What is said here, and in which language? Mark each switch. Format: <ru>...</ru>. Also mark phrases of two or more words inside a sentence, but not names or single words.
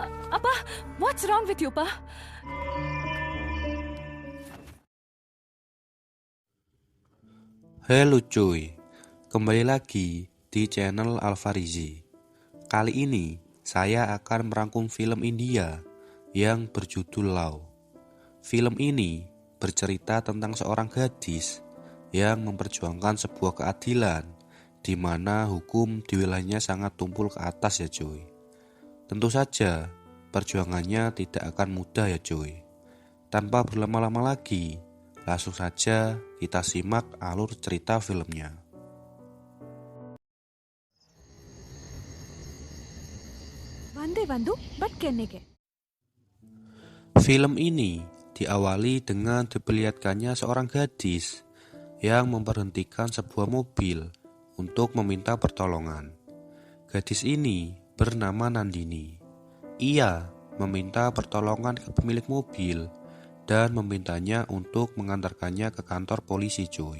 <id>Apa?</id> <en>What's wrong with you,</en> <id>Pa? Halo cuy, kembali lagi di channel Alfarizi. Kali ini saya akan merangkum film India yang berjudul Law. Film ini bercerita tentang seorang gadis yang memperjuangkan sebuah keadilan di mana hukum di wilayahnya sangat tumpul ke atas ya cuy. Tentu saja perjuangannya tidak akan mudah ya cuy. Tanpa berlama-lama lagi, langsung saja kita simak alur cerita filmnya.</id> <kn>ಬಂದೆ ಬಂದು ಬಟ್ ಕೆನ್ನೆಗೆ</kn> <id>Film ini diawali dengan diperlihatkannya seorang gadis yang memberhentikan sebuah mobil untuk meminta pertolongan. Gadis ini bernama Nandini. Ia meminta pertolongan ke pemilik mobil dan memintanya untuk mengantarkannya ke kantor polisi cuy.</id>